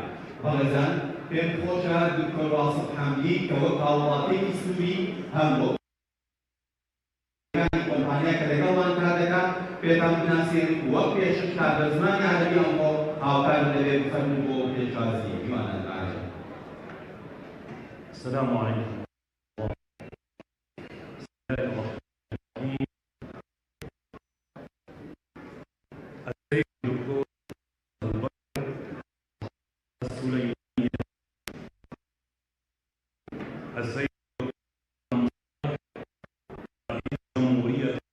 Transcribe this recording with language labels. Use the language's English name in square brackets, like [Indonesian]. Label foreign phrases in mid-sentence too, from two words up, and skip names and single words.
[Central Kurdish] بەڕێزان پێم خۆشە دکتۆر واسڵ حەمدی کە وەک هاوڵاتیەکی سووری هەم بۆ کۆمپانیا کە لەگەڵمان کار دەکات پێتان بناسێن وەک پێشش تا بە زمانی عەرەبی ئەمڕۆ هاوکار دەبێت بفەرموو بۆ پێشوازی میوانان عەرەب. [Arabic] السلام عليكم. السيد الدكتور السليماني السيد رئيس جمهورية